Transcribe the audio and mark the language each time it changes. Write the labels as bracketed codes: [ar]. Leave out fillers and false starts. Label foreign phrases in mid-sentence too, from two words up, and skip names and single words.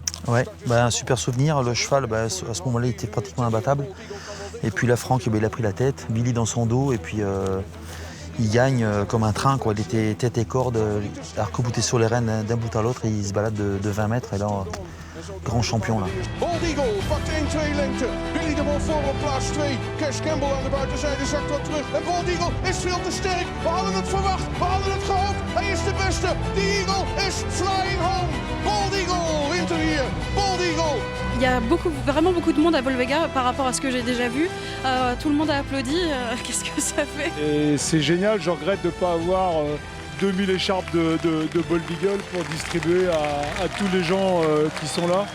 [fr] Ouais, un super souvenir. Le cheval, à ce moment-là, il était pratiquement imbattable. Et puis là, Franck, il a pris la tête, Billy dans son dos, et puis il gagne comme un train, quoi. Il était tête et corde, arc-bouté sur les rênes d'un bout à l'autre, et il se balade de 20 mètres, et là, grand champion là. [nl] Bold Eagle pakt 1-2 lengte. Billy de Mol voor op plaats 2. Cash Campbell aan de buitenzijde zakt wat terug. En Bold Eagle is veel te sterk. We hadden het verwacht, we hadden het gehoopt. Hij is de beste. [en] The Eagle is flying home. [nl] Bold Eagle wint er hier. Bold Eagle. [fr] Il y a vraiment beaucoup de monde à Volvega par rapport à ce que j'ai déjà vu. Tout le monde a applaudi. Qu'est-ce que ça fait? Et c'est génial, je regrette de ne pas avoir 2000 écharpes de Bold Eagle pour distribuer à tous les gens qui sont là.